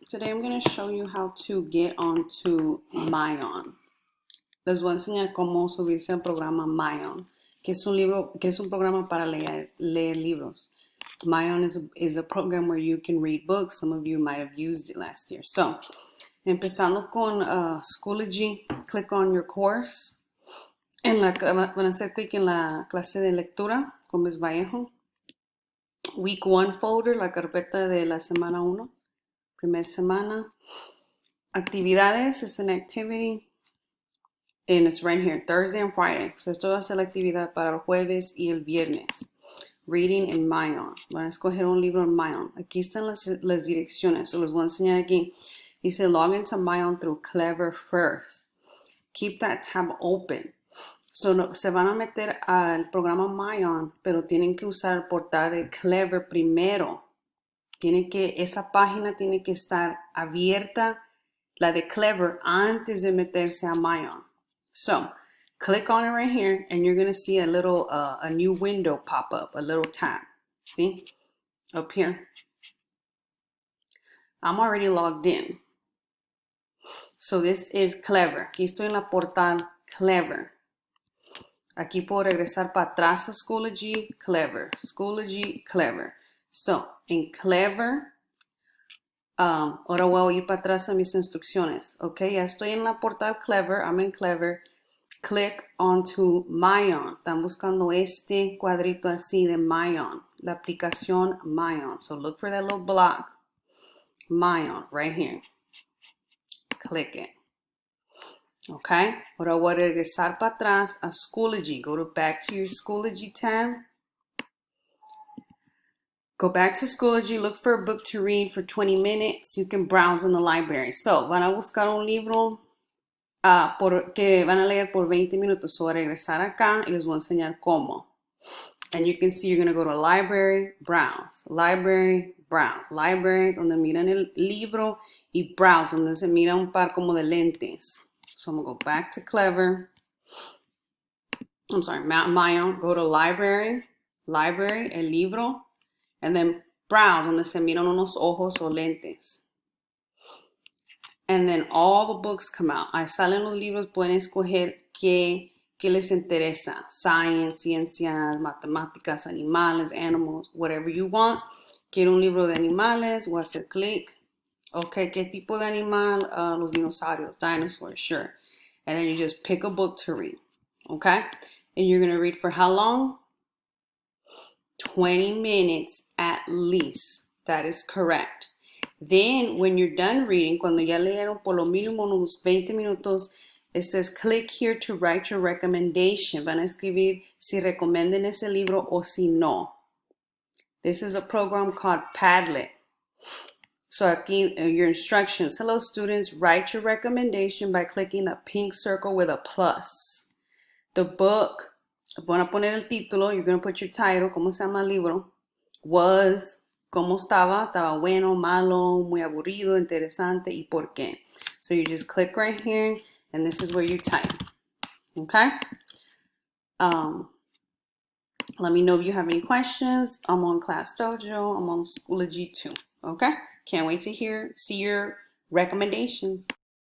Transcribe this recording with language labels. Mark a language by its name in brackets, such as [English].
[English] Today I'm going to show you how to get onto myon. [Spanish] Les voy a enseñar cómo subirse al programa myon, que es un programa para leer libros. [English] Myon is a program where you can read books. Some of you might have used it last year. So, [Spanish] empezando con [English] Schoology, click on your course. [Spanish] Van a hacer clic en la clase de lectura con Ms. Vallejo. [English] Week 1 folder, [Spanish] la carpeta de la semana 1. Primera semana. Actividades [English] is an activity. And it's right here, Thursday and Friday. [Spanish] So esto va a ser la actividad para el jueves y el viernes. [English] Reading in myon. [Spanish] Van a escoger un libro en myon. Aquí están las direcciones. So les voy a enseñar aquí. Dice [English] log into myon through Clever first. Keep that tab open. [Spanish] So se van a meter al programa myon, pero tienen que usar el portal de Clever primero. Esa página tiene que estar abierta, la de Clever, antes de meterse a myon. [English] So, click on it right here, and you're going to see a little, a new window pop up, a little tab. See? Up here. I'm already logged in. So, this is Clever. [Spanish] Aquí estoy en la portal Clever. Aquí puedo regresar para atrás a Schoology, Clever. Schoology, Clever. So, en Clever, ahora voy a ir para atrás a mis instrucciones. Ok, ya estoy en la portal Clever. [English] I'm in Clever. Click onto myon. [Spanish] Están buscando este cuadrito así de myon. La aplicación myon. [English] So, look for that little block. Myon, right here. Click it. [Spanish] Ok, ahora voy a regresar para atrás a Schoology. [English] Back to your Schoology tab. Go back to Schoology, look for a book to read for 20 minutes. You can browse in the library. [Spanish] So, van a buscar un libro que van a leer por 20 minutos. So, voy a regresar acá y les voy a enseñar cómo. [English] And you can see you're going to go to library, browse. Library, browse. Library, [Spanish] donde miran el libro, y browse, donde se mira un par como de lentes. [English] So, I'm going to go back to Clever. I'm sorry, myon. Go to library, [Spanish] el libro. [English] And then browse, [Spanish] donde se miran unos ojos o lentes. [English] And then all the books come out. [Spanish] Ahí salen los libros, pueden escoger qué les interesa. [English] Science, [Spanish] ciencias, matemáticas, animales, [English] animals, whatever you want. [Spanish] Quiero un libro de animales, voy a hacer clic. Ok, ¿qué tipo de animal? Los dinosaurios, [English] dinosaurs, sure. And then you just pick a book to read. Okay? And you're going to read for how long? 20 minutes at least. That is correct. Then, when you're done reading, [Spanish] cuando ya leyeron por lo mínimo unos 20 minutos, [English] it says click here to write your recommendation. [Spanish] Van a escribir si recomienden ese libro o si no. [English] This is a program called Padlet. [Spanish] So aquí, [English] your instructions. Hello, students. Write your recommendation by clicking a pink circle with a plus. The book. [Spanish] Van a poner el título, [English] you're going to put your title, [Spanish] cómo se llama el libro, was, cómo estaba bueno, malo, muy aburrido, interesante, y por qué. [English] So you just click right here, and this is where you type, okay? Let me know if you have any questions. I'm on Class Dojo, I'm on Schoology too, okay? Can't wait to see your recommendations.